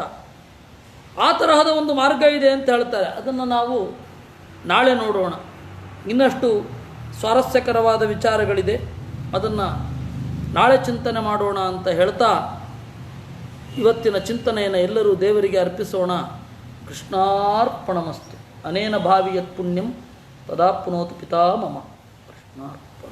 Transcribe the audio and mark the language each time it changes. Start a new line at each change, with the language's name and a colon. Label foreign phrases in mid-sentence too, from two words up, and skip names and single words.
Kannada: ಆ ತರಹದ ಒಂದು ಮಾರ್ಗ ಇದೆ ಅಂತ ಹೇಳ್ತಾರೆ. ಅದನ್ನು ನಾವು ನಾಳೆ ನೋಡೋಣ. ಇನ್ನಷ್ಟು ಸ್ವಾರಸ್ಯಕರವಾದ ವಿಚಾರಗಳಿದೆ, ಅದನ್ನು ನಾಳೆ ಚಿಂತನೆ ಮಾಡೋಣ ಅಂತ ಹೇಳ್ತಾ ಇವತ್ತಿನ ಚಿಂತನೆಯನ್ನು ಎಲ್ಲರೂ ದೇವರಿಗೆ ಅರ್ಪಿಸೋಣ.
Sanskrit: ಕೃಷ್ಣಾರ್ಪಣಮಸ್ತು. ಅನೇನ ಭಾವಿ ಯತ್ ಪುಣ್ಯಂ ತದಾಪ್ನೋತು ಪಿತಾ ಮಮ. ಕೃಷ್ಣಾರ್ಪಣ.